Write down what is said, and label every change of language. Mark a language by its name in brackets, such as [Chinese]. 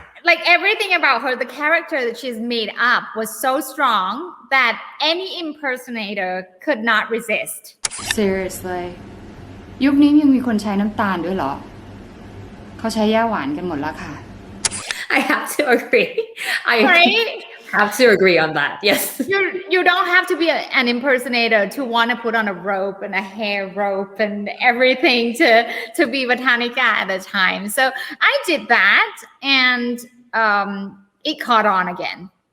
[English] Like everything about her, the character that she's made up was so strong that any impersonator could not resist. Seriously [Thai] ยุคนี้ยังมีคนใช้น้ำตาลด้วยเหรอเขาใช้ย่าหวานกันหมดแล้วค่ะ [English] I have to agree. Right? Have to agree on that. Yes. You don't have to be an impersonator to want to put on a rope and a hair rope and everything to be Botanica at the time. So I did that, and it caught on again.